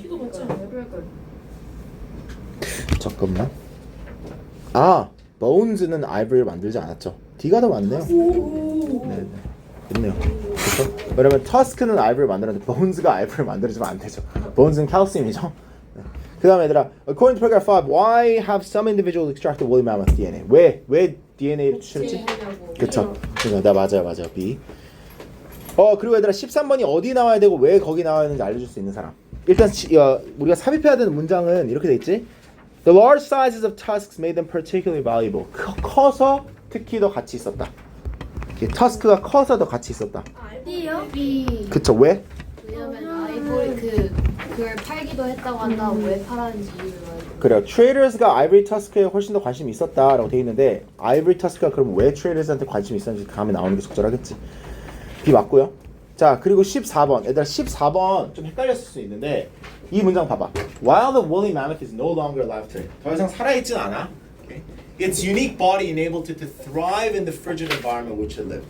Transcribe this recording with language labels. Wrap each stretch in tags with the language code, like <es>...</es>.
<ko>이거 맞지 않아요? 잠깐만. 보운즈는 아이보리를 만들지 않았죠. D가 더 맞네요. 네. 좋네요. 그렇죠? 왜냐면 터스크는 아이보리를 만들었는데 보운즈가 아이보리를 만들어주면 안 되죠. 보운즈는 칼슘이죠. 네. 그 다음에 얘들아,</ko> <en>according to paragraph 5, why have some individuals extracted woolly mammoth DNA?</en> <ko>왜 DNA를 추출했지? 그쵸. 그러니까 맞아요. B. 그리고 얘들아 13번이 어디 나와야 되고 왜 거기 나와야 되는지 알려줄 수 있는 사람. 일단 우리가 삽입해야 되는 문장은 이렇게 돼 있지.</ko> <en>The large sizes of tusks made them particularly valuable.</en> <ko>커서 특히 더 가치 있었다. 터스크가 커서 더 가치 있었다. B요? B. 그쵸. 왜? 왜냐면 아이보리 그걸 팔기도 했다고 한다. 왜 팔았는지 이유를 알고. 그래요. 트레이더스가 아이보리 터스크에 훨씬 더 관심이 있었다라고 돼 있는데, 아이보리 터스크가 그럼 왜 트레이더스한테 관심이 있었는지 다음에 나오는 게 적절하겠지. B 맞고요. 자, 그리고 14번. 얘들아 14번 좀 헷갈렸을 수 있는데 이 문장 봐봐.</ko> <en>While the woolly mammoth is no longer alive today.</en> <ko>더 이상 살아있진 않아. Okay?</ko> <en>Its unique body enabled it to thrive in the frigid environment which it lived.</en>